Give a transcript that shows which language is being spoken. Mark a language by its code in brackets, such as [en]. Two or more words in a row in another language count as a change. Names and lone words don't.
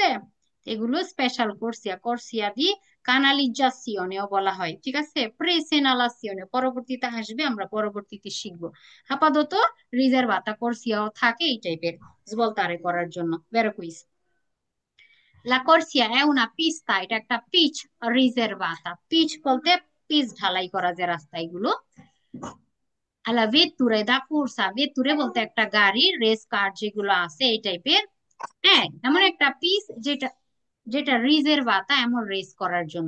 [bn] এগুলো স্পেশাল কোর্সিয়া, [it] corsia di canalizzazione [bn] বলা হয়, ঠিক আছে? প্রেসেনালাসিওনে পরবর্তীতে আসবে, আমরা পরবর্তীতে শিখবো। আপাতত রিজার্ভাতা কোর্সিয়াও থাকে এই টাইপের জবলতারে করার জন্য। ভেরি কুইজ। [it] la corsia è una pista, [bn] এটা একটা পিচ রিজার্ভাতা। পিচ বলতে পিচ ঢালাই করা যে রাস্তা এগুলো। [it] alle vetture da corsa, [bn] ভেত্তুরে বলতে একটা গাড়ি, রেস কার যেগুলো আছে এই টাইপের। হ্যাঁ, এমন একটা পিস যেটা যেটা রিজার্ভাতা এমন রেস করার জন্য।